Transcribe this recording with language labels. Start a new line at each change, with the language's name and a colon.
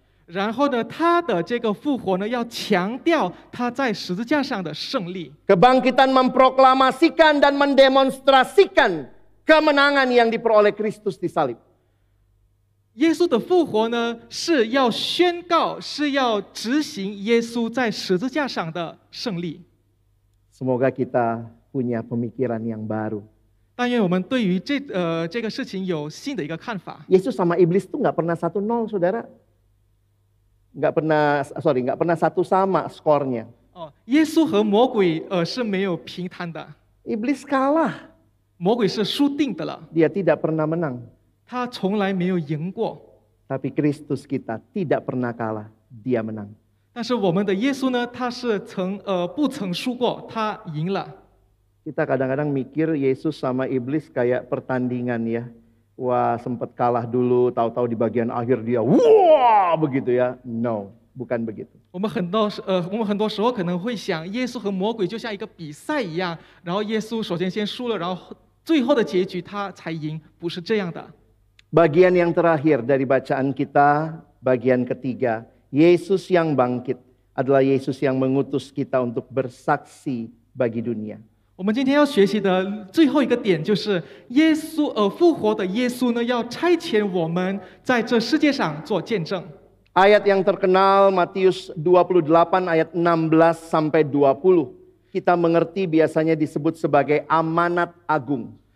Chinese: 然后呢，他的这个复活呢，要强调他在十字架上的胜利。
Indonesian: Kebangkitan memproklamasikan dan mendemonstrasikan kemenangan yang diperoleh Kristus di salib.
Chinese: 耶稣的复活呢，是要宣告，是要执行耶稣在十字架上的胜利。
Indonesian: Semoga kita punya pemikiran yang baru.
Chinese: 但愿我们对于这个事情有新的一个看法。
Indonesian: Yesus sama iblis tuh nggak pernah 1-0 saudara. Nggak pernah 1 sama skornya.
Chinese: 哦，耶稣和魔鬼是没有平摊的，
Indonesian: Iblis kalah,
Chinese: 魔鬼是输定的了，
Indonesian: dia tidak pernah menang.
Chinese: 他从来没有赢过。
Indonesian: Tapi Kristus kita tidak pernah kalah, dia menang.
Chinese: 但是我们的耶稣呢，他是不曾输过，他赢了。
Indonesian: Kita kadang-kadang mikir Yesus sama iblis kayak pertandingan ya. Wah, sempat kalah dulu, tahu-tahu di bagian akhir dia wah begitu ya. No, bukan begitu.
Chinese: 我们很多时候可能会想，耶稣和魔鬼就像一个比赛一样，然后耶稣首先先输了，然后最后的结局他才赢，不是这样的。
Indonesian: Bagian yang terakhir dari bacaan kita, bagian ketiga, Yesus yang bangkit adalah Yesus yang mengutus kita untuk bersaksi bagi dunia.
Chinese: 我们今天要学习的最后一个点就是耶稣复活的耶稣呢，要差遣我们在这世界上做见证。
Indonesian: Ayat yang terkenal Matius 28 ayat 16 sampai 20. Kita mengerti biasanya disebut sebagai amanat agung.